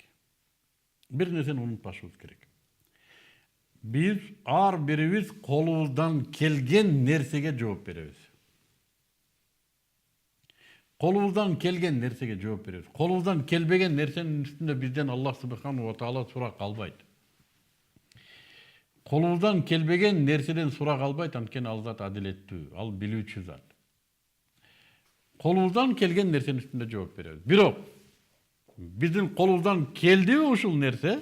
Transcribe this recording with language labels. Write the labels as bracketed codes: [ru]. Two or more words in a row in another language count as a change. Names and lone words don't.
[ky] Бир нерсени унутпашыбыз керек. Биз ар бирибиз колубуздан келген нерсеге жооп беребиз. Колубуздан келген нерсеге жооп беребиз. Колубуздан келбеген нерсенин үстүндө бизден [ar] الله سبحانه وتعالى [ky] сурак албайт. Колубуздан келбеген нерседен сурак албайт, анткени ал зат адилеттүү, ал билүүчү зат. Колубуздан келген нерсенин үстүндө жооп беребиз. Бирок биздин колубуздан келдиби ушул нерсе?